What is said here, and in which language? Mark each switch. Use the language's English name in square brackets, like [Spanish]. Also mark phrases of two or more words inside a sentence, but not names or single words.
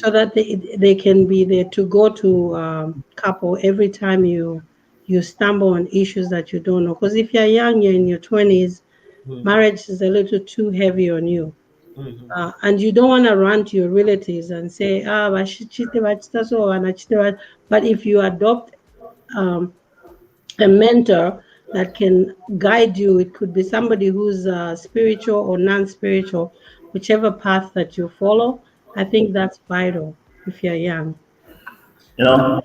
[English] so that they can be there to go to couple every time you stumble on issues that you don't know. Because if you're young, you're in your 20s, mhm, marriage is a little too heavy on you. mhm, And you don't want to run to your relatives and say, [Bemba] bashite bachita so, wanachite [English] but if you adopt um, a mentor that can guide you, it could be somebody who's spiritual or non-spiritual, whichever path that you follow. I think that's vital if you're young. You know,